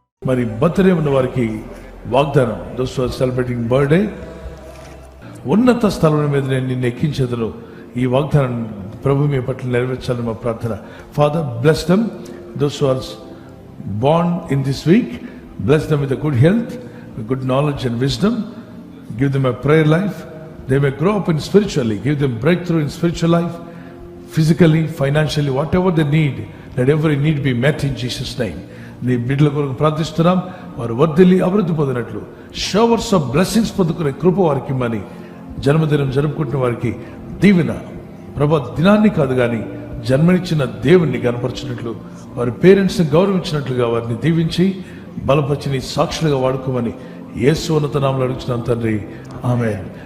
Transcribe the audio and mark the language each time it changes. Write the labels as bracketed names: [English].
[Telugu] మరి బర్త్డే ఉన్న వారికి వాగ్దానం, [English] those are celebrating birthday, [Telugu] ఉన్నత స్థలం మీద నేను నిన్ను ఎక్కించేదను. ఈ వాగ్దానం ప్రభు మీ పట్ల నెరవేర్చాలని మా ప్రార్థన. [English] Father, bless them, those are born in this week, bless them with a good health, with good knowledge and wisdom, give them a prayer life, they may grow up in spiritually, give them breakthrough in spiritual life, physically, financially, whatever they need, let every need be met in Jesus' name. [Telugu] నీ బిడ్డల కొరకు ప్రార్థిస్తున్నాం, వారు వర్ధిల్లి అభివృద్ధి పొందినట్లు, [English] showers of blessings [Telugu] పొందుకునే కృప వారికి ఇమ్మని, జన్మదినం జరుపుకుంటున్న వారికి దీవెన, ప్రభా దినాన్ని కాదు కానీ జన్మనిచ్చిన దేవుణ్ణి కనపరిచినట్లు, వారి పేరెంట్స్ని గౌరవించినట్లుగా వారిని దీవించి బలపరిచి నీ సాక్షులుగా వాడుకోమని యేసు ఉన్నత నామములో అడుగుతున్నాం తండ్రి, ఆమేన్.